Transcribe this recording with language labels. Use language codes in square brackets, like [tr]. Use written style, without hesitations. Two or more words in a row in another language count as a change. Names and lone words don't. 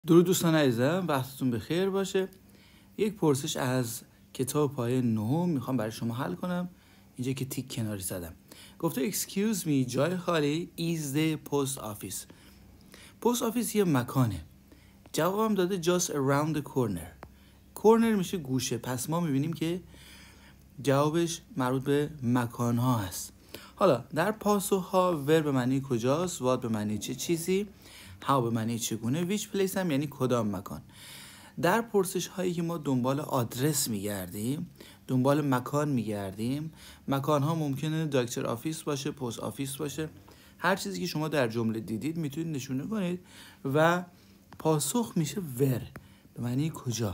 [fa] درود دوستان عزیزم، وقتتون بخیر باشه. یک پرسش از کتاب پایه 9 میخوام برای شما حل کنم. اینجا که تیک کناری زدم گفته [en] excuse me [fa] جای خالی [en] is the post office. post office [fa] یه مکانه. جوابم داده [en] just around the corner [fa] میشه گوشه، پس ما میبینیم که جوابش مربوط به مکان ها هست. حالا در پاسخ ها ور به معنی کجاست، what به معنی چه چیزی، how به معنی چگونه، [en] which place [fa] هم یعنی کدام مکان. در پرسش هایی که ما دنبال آدرس میگردیم، دنبال مکان میگردیم، مکان ها ممکنه [en] doctor office [fa] باشه، [en] post office [fa] باشه، هر چیزی که شما در جمله دیدید میتونید نشونه کنید و پاسخ میشه ور به معنی کجا.